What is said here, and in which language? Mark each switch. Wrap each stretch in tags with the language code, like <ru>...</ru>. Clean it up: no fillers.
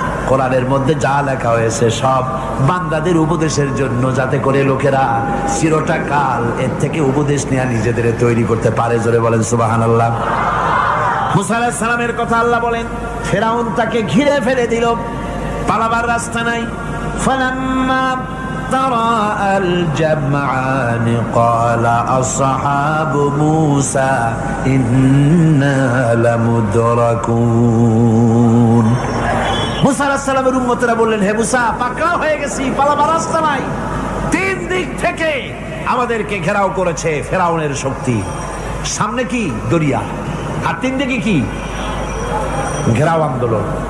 <bn>কোরআনের মধ্যে যা লেখা হয়েছে সব বান্দাদের উপদেশের জন্য, যাতে করে লোকেরা চিরটা কাল এর থেকে উপদেশ নেওয়া নিজেদের তৈরি করতে পারে। জোরে বলেন সুবহানাল্লাহ। মুসা আলাইহিস সালামের কথা আল্লাহ বলেন, ফেরাউন তাকে ঘিরে ফেলে দিল, পালাবার রাস্তা নাই।</bn> <ar>ফালাম্মা تراءى الجمعان قال أصحاب موسى إنا لمدركون।</ar> <bn>মুসা আলাইহিস সালামের উম্মতেরা বললেন, হে মুসা, পাকড়াও হয়ে গেছি, পালাবার রাস্তা নাই। তিন দিক থেকে আমাদেরকে ঘেরাও করেছে ফেরাউনের শক্তি। সামনে কি? দরিয়া, আর তিন দিকে কি? ঘেরাও আন্দোলন।</bn>